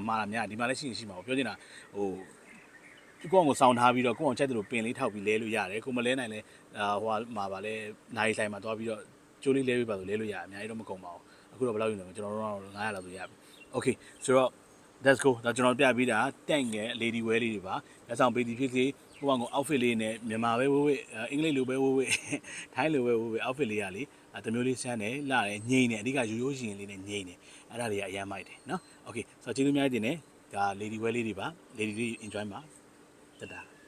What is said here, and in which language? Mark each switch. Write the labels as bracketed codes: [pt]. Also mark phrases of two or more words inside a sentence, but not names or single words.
[my] မှားတာများဒီမှာလည်းရှိမှာပြောချင်တာဟိုကိုယ့်ကိုစောင်းထားပြီးတော့ကိုယ့်အောင်ချက်တယ်လို့ပင်လေးထောက်ပြီးလဲလို့ရတယ်ကိုမလဲနိုင်လဲဟိုမှာပါလဲနိုင် ဆိုင်မှာသွားပြီးတော့ကျိုးလေးလဲပေးပါဆိုလဲလို့ရအများကြီးတော့မကုန်ပါဘူးအခုတော့ဘယ်လောက်ယူနေလဲကျွန်တော်တို့တော့900လောက်ဆိုရပြီ okay ဆိုတော့ [en] let's go [my] ဒါကျွန်တော်ပြပြီးတာတန့်ငယ် [en] lady wear [my] လေးတွေပါလက်ဆောင်ပေးသည်ဖြစ်စေဟိုကောင် outfit လေးနဲ့မြန်မာပဲဝေးအင်္ဂလိပ်လိုပဲဝေးထိုင်းလိုပဲဝေး outfit လေးရလေတမျိုးလေးဆန်းတယ်လှတယ်ငိမ့်တယ်အဓိကရိုးရှင်လေးနဲ့ငိမ့်တယ်အဲ့ဒါတွေကအရမ်းမိုက်တယ်နော် okay ဆိုတော့ကျေးဇူးများတင်တယ်ဒါ [en] lady wear [my] လေးတွေပါ lady တွေ enjoy ပါတက်တာ